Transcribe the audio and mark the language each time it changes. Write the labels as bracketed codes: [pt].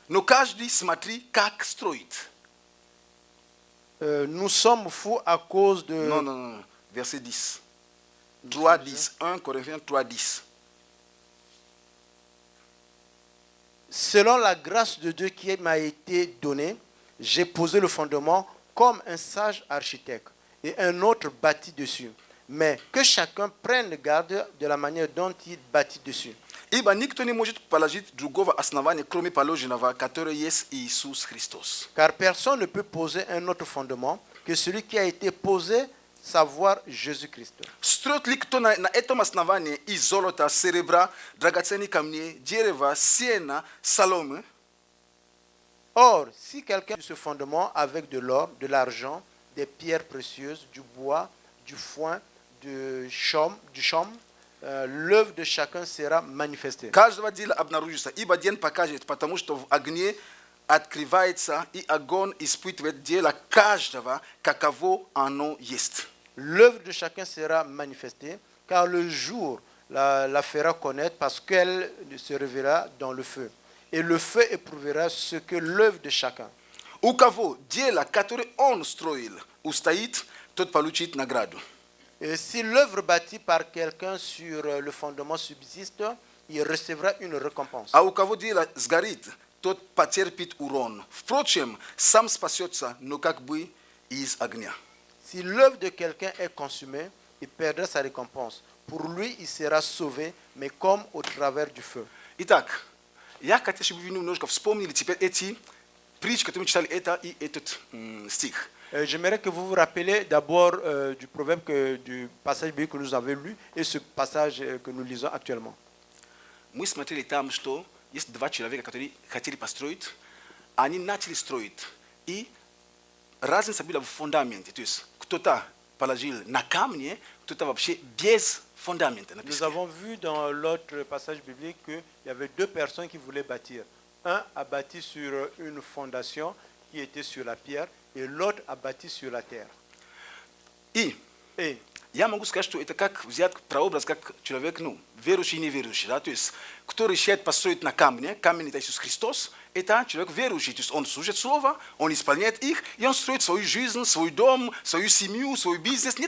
[ru] Но каждый смотри, как строит. [fr] Nous sommes fous à cause de... Non. Verset 10. 3.10. 1 Corinthiens 3.10. Selon la grâce de Dieu qui m'a été donnée, j'ai posé le fondement comme un sage architecte et un autre bâtit dessus. Mais que chacun prenne garde de la manière dont il bâtit dessus. [ru] Ибо никто не может положить другого основания, кроме положенного, которое есть Иисус Христос. [fr] Car personne ne peut poser un autre fondement que celui qui a été posé, savoir Jésus-Christ. [ru] Строит ли кто на этом основании из золота, серебра, драгоценных камней, дерева, сена, соломы? [fr] Or, si quelqu'un a ce fondement avec de l'or, de l'argent, des pierres précieuses, du bois, du foin, du chaume, l'œuvre de chacun sera manifestée. [ru] Каждого дела обнаружится, ибо день покажет, потому что в огне открывается, и огонь испытывает дело каждого, каково оно есть. [fr] L'œuvre de chacun sera manifestée, car le jour la fera connaître parce qu'elle se révélera dans le feu. Et le feu éprouvera ce que l'œuvre de chacun. [ru] У кого дело, которое он строил, устоит, тот получит награду. Et si l'œuvre bâtie par quelqu'un sur le fondement subsiste, il recevra une récompense. А у кого дело сгорит, тот потерпит урон. Впрочем, сам спасется, но как бы из огня. [fr] Si l'œuvre de quelqu'un est consumée, il perdra sa récompense. Pour lui, il sera sauvé, mais comme au travers du feu. [ru] Итак, я хотел, чтобы вы немножко вспомнили теперь эти притчи, которые мы читали, это и этот стих. [fr] J'aimerais que vous vous rappeliez d'abord du proverbe, du passage biblique que nous avons lu et ce passage que nous lisons actuellement. [ru] Мы смотрели там, что есть два человека, которые хотели построить Они начали строить. И разница была в фундаменте. То есть кто-то положил на камне, кто-то вообще без фундамента. на [fr] Nous [ru] песке. [fr] avons vu dans l'autre passage biblique qu'il y avait deux personnes qui voulaient bâtir. Un a bâti sur une fondation qui était sur la pierre et l'autre a bâti sur la terre. [ru] И [fr] Et [ru] я могу сказать, что это как взять прообраз, как человек, верующий и неверующий. Да? То есть, кто решает построить на камне, камень это Иисус Христос, это человек верующий. То есть, он служит Слово, он исполняет их, и он строит свою жизнь, свой дом, свою семью, свой бизнес.